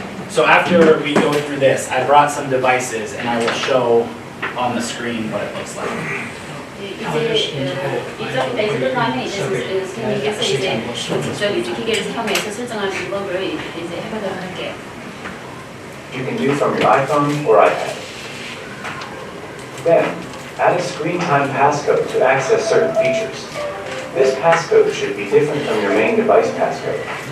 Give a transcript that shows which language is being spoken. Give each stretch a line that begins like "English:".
English: So after we go through this, I brought some devices and I will show on the screen what it looks like.
Korean: 이제 이제 끝나면 이제 선생님께서 이제 직접 이제 기계를 사용해서 설정하는 방법을 이제 해보도록 할게요.
English: You can do from your iPhone or iPad. Then, add a screen time passcode to access certain features. This passcode should be different from your main device passcode.